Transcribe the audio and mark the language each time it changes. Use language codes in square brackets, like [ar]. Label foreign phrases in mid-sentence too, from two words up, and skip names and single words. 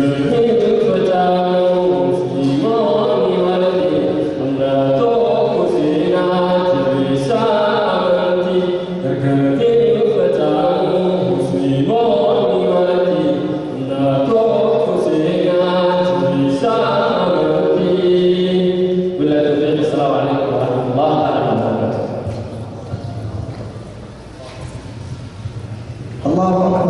[om] Ni uffatamu musliimoonni marti. Humna tokko seenaa jabeessaa amantii. Ni uffatamu musliimoonni marti. Humna tokko seenaa jabeessaa amantii. [ar] بالله التوفيق. السلام عليكم ورحمة الله وبركاته. الله أكبر.